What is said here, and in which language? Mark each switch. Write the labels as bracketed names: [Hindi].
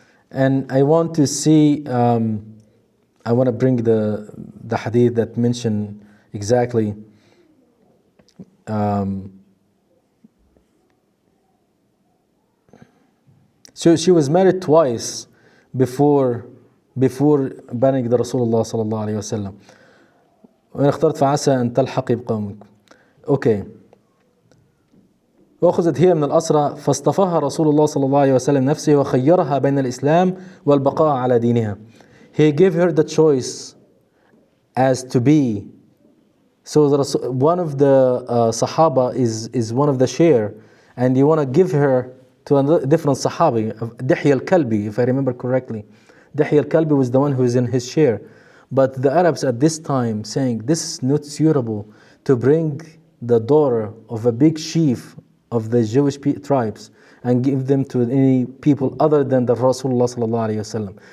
[English] And I want to see, I want to bring the hadith that mention exactly. So she was married twice before marrying the Rasulullah sallallahu alayhi wasallam. [Arabic] وإن اخترت فعسى أن تلحقي بقومك. [English] Okay. [Arabic] وأخذت هي من الأسرى فاصطفاها رسول الله صلى الله عليه وسلم نفسه وخيرها بين الإسلام والبقاء على دينها. [English] He gave her the choice as to be. So one of the Sahaba is one of the share, and you want to give her to a different Sahabi, Dihya al-Kalbi, if I remember correctly. Dihya al-Kalbi was the one who is in his share. But the Arabs at this time saying, this is not suitable to bring the daughter of a big chief of the Jewish tribes and give them to any people other than the Rasulullah sallallahu alayhi wasallam.